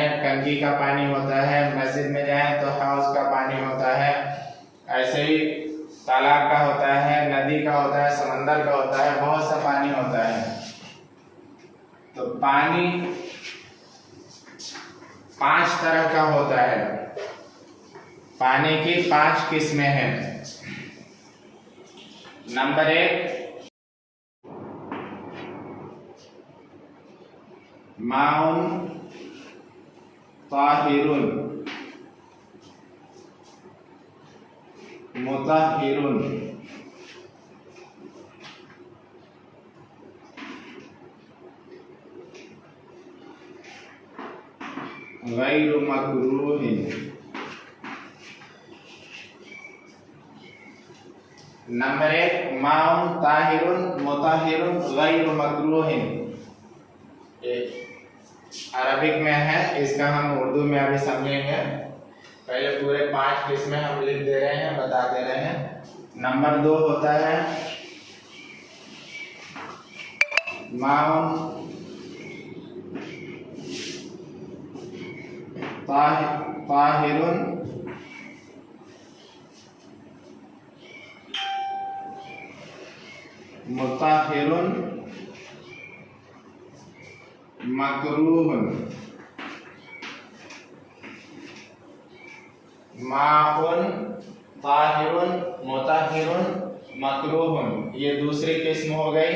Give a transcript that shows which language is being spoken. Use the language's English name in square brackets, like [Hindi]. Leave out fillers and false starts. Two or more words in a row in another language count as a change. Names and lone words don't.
[Hindi] टंकी का पानी होता है, मस्जिद में जाएं तो हाउस का पानी होता है, ऐसे ही तालाब का होता है, नदी का होता है, समंदर का होता है, बहुत सा पानी होता है। तो पानी 5 तरह का होता है। पानी की 5 किस्में हैं। [Arabic] नंबर 1 ماء طاهر مطهر، غير مكروه. नंबर 1 ماء طاهر مطهر غير مكروه, [Hindi] अरबिक में है, इसका हम उर्दू में अभी समझेंगे। पहले पूरे 5 किस्में हम लिख दे रहे हैं, बता दे रहे हैं। नंबर 2 होता है [Arabic] ماء طاهر مطهر مكروه. ماء طاهر مطهر مكروه, [Hindi] ये दूसरी किस्म हो गई।